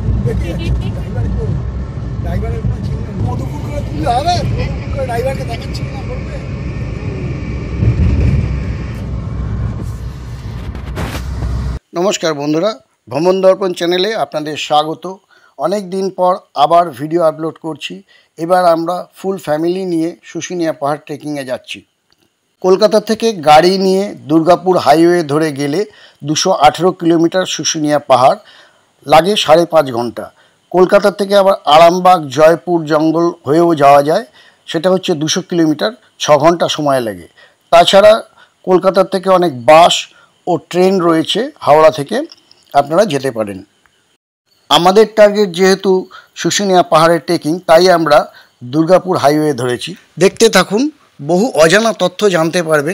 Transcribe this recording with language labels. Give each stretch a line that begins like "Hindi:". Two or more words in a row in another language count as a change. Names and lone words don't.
Bangla: নমস্কার বন্ধুরা ভ্রমণ দর্পণ চ্যানেলে আপনাদের স্বাগত। অনেক দিন পর আবার ভিডিও আপলোড করছি। এবার আমরা
English: full family
Bangla: নিয়ে শুশুনিয়া পাহাড় ট্রেকিংয়ে যাচ্ছি। কলকাতা থেকে গাড়ি নিয়ে দুর্গাপুর হাইওয়ে ধরে গেলে 218 কিলোমিটার শুশুনিয়া পাহাড় লাগে 5.5 ঘণ্টা। কলকাতা থেকে আবার আরামবাগ জয়পুর জঙ্গল हয়েও যাওয়া যায়, সেটা হচ্ছে 200 কিলোমিটার 6 ঘণ্টা সময় লাগে। তাছাড়া কলকাতা থেকে অনেক বাস ও ট্রেন রয়েছে, হাওড়া থেকে আপনারা যেতে পারেন। আমাদের টার্গেট যেহেতু শুশুনিয়া পাহাড়ের ট্রেকিং, তাই আমরা দুর্গাপুর হাইওয়ে ধরেছি। দেখতে থাকুন, বহু অজানা তথ্য জানতে পারবেন।